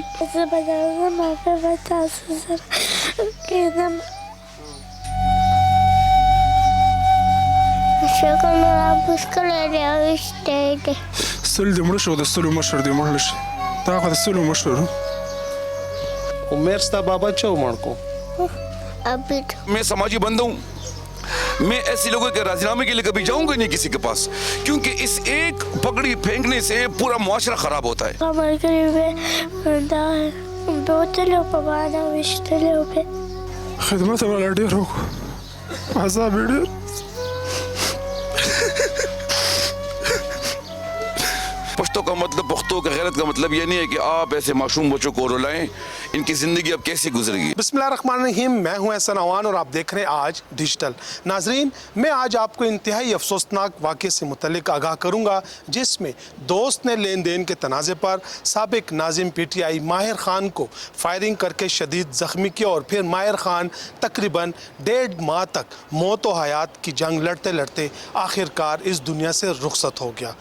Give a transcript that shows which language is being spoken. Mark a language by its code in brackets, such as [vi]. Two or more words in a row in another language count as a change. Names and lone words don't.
[ps] زه به درځم او بیا به تاسو سره کېږم. شکر مې رابوس کړی دی او ویشتی دی. سل دې مړه شو د سلو مشر دې مړ شي دا خو د سلو مشر عمر ستا بابا چا مړ کو؟ [ur] ابھی میں سماجی بندہ ہوں، میں ایسے لوگوں کے راضینامے کے لیے کبھی جاؤں گا نہیں کسی کے پاس، کیونکہ اس ایک پگڑی پھینکنے سے پورا معاشرہ خراب ہوتا ہے. [ps] ملګري مې دا بوتلو په باندې ویشتلو پې خدمت والا ډېر وکړو عذاب یې ډېر. [ur] پشتوں کا مطلب پختوں کا غیرت کا مطلب یہ نہیں ہے کہ آپ ایسے معصوم بچوں کو رلائیں، ان کی زندگی اب کیسے گزرے گی. [ar] بسم اللہ الرحمن الرحیم، [ur] میں ہوں احسن عوان اور آپ دیکھ رہے ہیں آج ڈیجیٹل. ناظرین، میں آج آپ کو انتہائی افسوسناک واقعے سے متعلق آگاہ کروں گا جس میں دوست نے لین دین کے تنازع پر سابق ناظم پی ٹی آئی ماہر خان کو فائرنگ کر کے شدید زخمی کیا اور پھر ماہر خان تقریباً 1.5 ماہ تک موت و حیات کی جنگ لڑتے لڑتے آخر کار اس دنیا سے رخصت ہو گیا.